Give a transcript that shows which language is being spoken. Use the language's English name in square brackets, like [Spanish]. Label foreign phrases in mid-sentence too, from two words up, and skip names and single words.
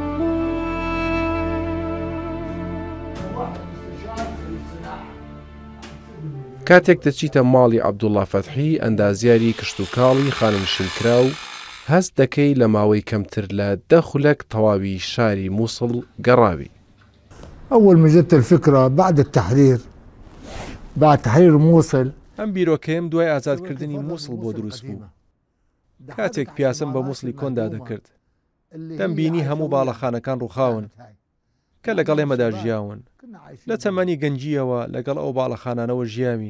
[Central Kurdish] کاتێک دەچیتە ماڵی عەبدوڵڵا فەتحی ئەندازیاری کشتوکاڵی خانەنشینکرا و هەست دەکەی لە ماوەی کەمتر لە 10 خولەک تەواوی شاری مووسڵ گەڕاوی. [Arabic] أول ما جت الفكرة بعد التحرير بعد تحرير مووسڵ [Central Kurdish] ئەم بیرۆکەیم دوای ئازادکردنی مووسڵ بۆ دروست بوو. کاتێک پیاسم بە مووسڵی کۆندا دەکرد دەمبینی هەموو باڵەخانەکان ڕووخاون کە لەگەڵ ئێمەدا ژیاون لە تەمەنی گەنجیەوە لەگەڵ ئەو باڵەخانانەوە ژیاوین.